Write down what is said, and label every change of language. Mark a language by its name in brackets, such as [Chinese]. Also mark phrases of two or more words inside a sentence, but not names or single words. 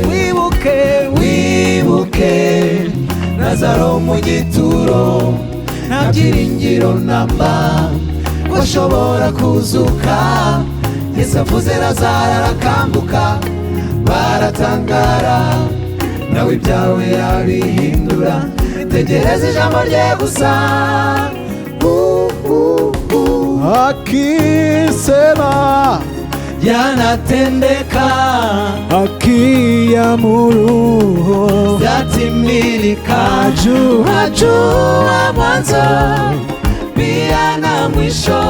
[Kinyarwanda] Wibuke Lazaro mu gituro, nta byiringiro namba ko ashobora kuzuka. Yesu avuze Lazaro arakambuka, baratangara, nawe ibyawe yabihindura. Tegereza ijambo rye gusa. [Swahili] Akisema yanatendeka, akiamuru yatimilika. Ajua mwanzo pia na mwisho.